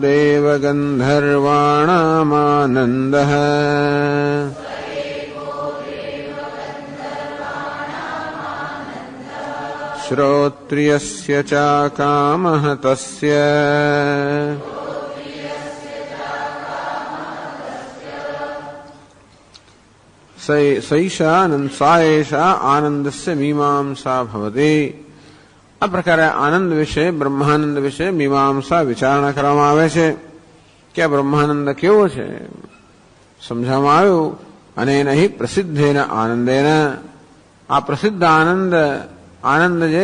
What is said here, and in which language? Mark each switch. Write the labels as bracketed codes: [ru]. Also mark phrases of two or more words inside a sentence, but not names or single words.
[sa] देवगन्धर्वाणामानन्दः श्रोत्रियस्य च कामः तस्य सा एषा आनन्दस्य मीमांसा भवति। [gu] આ પ્રકારે આનંદ વિશે બ્રહ્માનંદ વિશે મીમાંસા વિચારણા કરવામાં આવે છે કે આ બ્રહ્માનંદ કેવો છે સમજાવવામાં આવ્યું અને નહીં [sa] प्रसिद्धेन आनंदेन [gu] આ પ્રસિદ્ધ આનંદ જે